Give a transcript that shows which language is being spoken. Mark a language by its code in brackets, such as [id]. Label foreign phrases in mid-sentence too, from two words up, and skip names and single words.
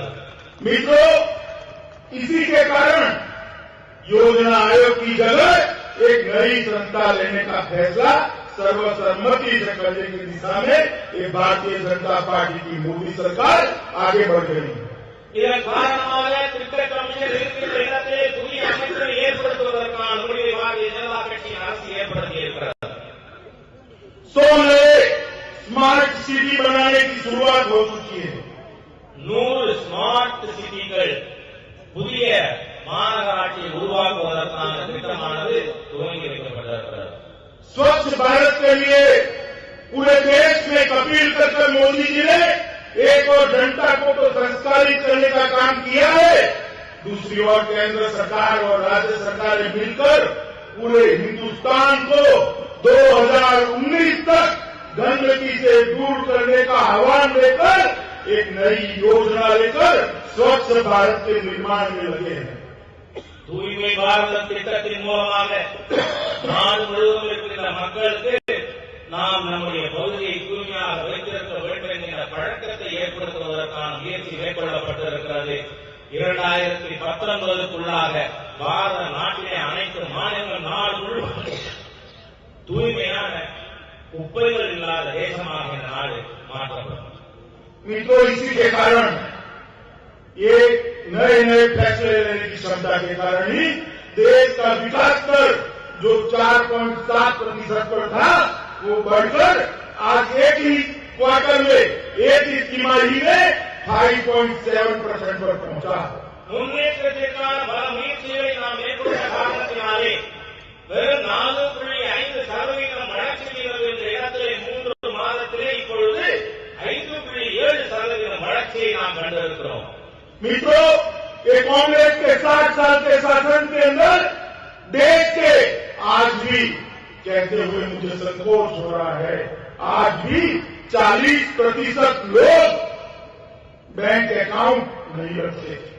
[hi] मित्रों, इसी के कारण योजना आयोग की जगह एक नई संस्था लेने का फैसला सर्वसम्मति से करने की दिशा में ये भारतीय जनता पार्टी की मोदी सरकार आगे बढ़ रही है। [ta] இதன் காரணமாக திட்டக் கமிஷன் இருக்கின்ற இடத்திலே புதிய அமைச்சரை ஏற்படுத்துவதற்கான முடிவை பாரதிய ஜனதா கட்சியின் அரசு ஏற்படுத்தி இருக்கிறது। [hi] 100 नए [en] smart city [hi] बनाने की शुरुआत हो चुकी है। [ta] 100 [en] smart cities [ta] புதிய மாநகராட்சியை உருவாக்குவதற்கான திட்டமானது துவங்கி வைக்கப்பட்டிருக்கிறது। [hi] स्वच्छ भारत के लिए पूरे देश में अपील करके मोदी जी ने एक और जनता को तो संस्कारित करने का काम किया है, दूसरी ओर केंद्र सरकार और राज्य सरकार ने मिलकर पूरे हिंदुस्तान को 2019 तक गंदगी से दूर करने का आह्वान लेकर एक नई योजना लेकर स्वच्छ भारत के निर्माण में लगे हैं। [ta] தூய்மை பாரதம் திட்டத்தின் மூலமாக நாடு முழுவதும் இருக்கின்ற மக்களுக்கு நாம் நம்முடைய பகுதியை தூய்மையாக வைத்திருக்க வேண்டும் என்கிற பழக்கத்தை ஏற்படுத்துவதற்கான முயற்சி மேற்கொள்ளப்பட்டிருக்கிறது। 2019க்குள்ளாக பாரத நாட்டிலே அனைத்து மாநிலங்கள் நாடு முழுவதும் தூய்மையான குப்பைகள் இல்லாத தேசமாக இந்த நாடு மாற்றப்படும்। [hi] मित्रों, इसी के कारण ये नए नए फैसले लेने की क्षमता के कारण ही देश का विकास दर जो 4.7% पर था वो बढ़कर आज एक ही क्वार्टर में एक ही तिमाही में 5.7% पर पहुंचा। [ta] முன்னேற்றத்திற்கான பல முயற்சிகளை நாம் மேற்கொண்ட காரணத்தினாலே வெறும் 4.5% வளர்ச்சி விகிதம் என்ற இடத்திலே 3 மாதத்திலே இப்பொழுது 5.7% வளர்ச்சியை நாம் கண்டிருக்கிறோம்। [hi] मित्रों, ये कांग्रेस के 60 साल के शासन के अंदर देश के आज भी कहते हुए मुझे संकोच हो रहा है, आज भी 40% लोग [en] bank account [hi] नहीं रखते।